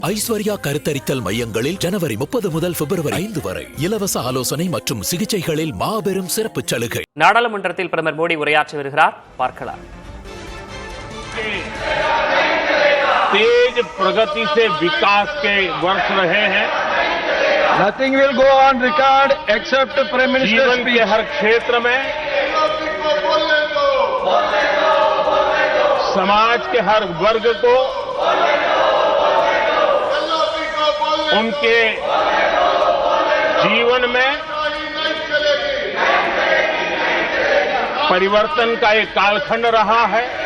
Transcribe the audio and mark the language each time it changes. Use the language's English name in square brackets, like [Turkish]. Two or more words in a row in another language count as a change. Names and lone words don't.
[Tamil] ஐஸ்வர்யா கருத்தரித்தல் மையங்களில் ஜனவரி 30 முதல் பிப்ரவரி 5 வரை இலவச ஆலோசனை மற்றும் சிகிச்சைகளில் மாபெரும் சிறப்பு சலுகை. நாடாளுமன்றத்தில் பிரதமர் மோடி உரையாற்றி வருகிறார், பார்க்கலாம். [Hindi] तेज प्रगति से विकास के वर्ष रहे हैं. [English] Nothing will go on record except Prime Minister's [Hindi] जीवन के हर क्षेत्र में, समाज के हर वर्ग को उनके जीवन में परिवर्तन का एक कालखंड रहा है.